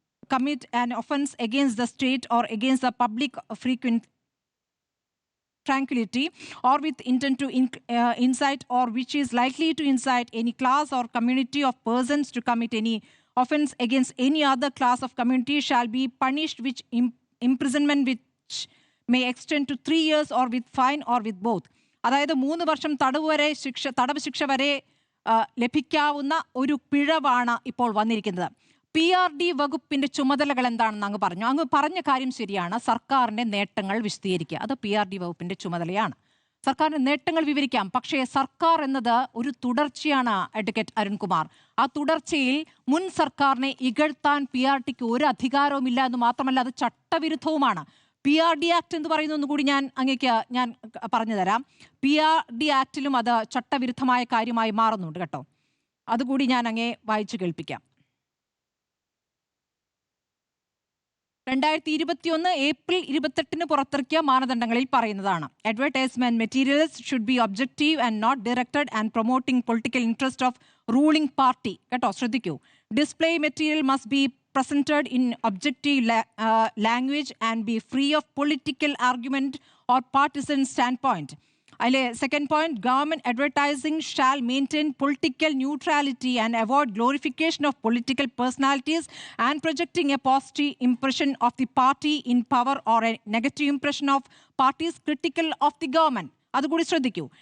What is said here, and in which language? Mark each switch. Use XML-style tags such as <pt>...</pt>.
<en>commit an offence against the state or against the public frequent tranquility or with intent to incite or which is likely to incite any class or community of persons to commit any offence against any other class of community shall be punished with imprisonment which may extend to 3 years or with fine or with both.</en> <ml>അതായത് 3 വർഷം തടവ് ശിക്ഷ വരെ ലഭിക്കാവുന്ന ഒരു പിഴവാണ് ഇപ്പോൾ വന്നിരിക്കുന്നത്. PRD വകുപ്പിന്റെ ചുമതലകൾ എന്താണെന്ന് അങ്ങ് പറഞ്ഞു. അങ്ങ് പറഞ്ഞ കാര്യം ശരിയാണ്. സർക്കാരിന്റെ നേട്ടങ്ങൾ വിശദീകരിക്കുക, അത് PRD വകുപ്പിന്റെ ചുമതലയാണ്. സർക്കാരിന്റെ നേട്ടങ്ങൾ വിവരിക്കാം. പക്ഷേ സർക്കാർ എന്നത് ഒരു തുടർച്ചയാണ് അഡ്വക്കേറ്റ് അരുൺകുമാർ. ആ തുടർച്ചയിൽ മുൻ സർക്കാരിനെ ഇകഴ്ത്താൻ PRDക്ക് ഒരു അധികാരവുമില്ല എന്ന് മാത്രമല്ല, അത് ചട്ടവിരുദ്ധവുമാണ്. PRD ആക്ട് എന്ന് പറയുന്ന കൂടി ഞാൻ പറഞ്ഞു തരാം. PRD ആക്ടിലും അത് ചട്ടവിരുദ്ധമായ കാര്യമായി മാറുന്നുണ്ട് കേട്ടോ. അതുകൂടി ഞാൻ അങ്ങേ വായിച്ചു കേൾപ്പിക്കാം. 2021 ഏപ്രിൽ 28 പുറത്തിറക്കിയ മാനദണ്ഡങ്ങളിൽ പറയുന്നതാണ്.</ml> <en>Advertisement materials should be objective and not directed and promoting political interest of ruling party.</en> <ml>കേട്ടോ, ശ്രദ്ധിക്കൂ.</ml> <en>Display material must be presented in objective language and be free of political argument or partisan standpoint. Second point, government advertising shall maintain political neutrality and avoid glorification of political personalities and projecting a positive impression of the party in power or a negative impression of parties critical of the government.</en> <ml>അതുകൂടി ശ്രദ്ധിക്കൂ.</ml>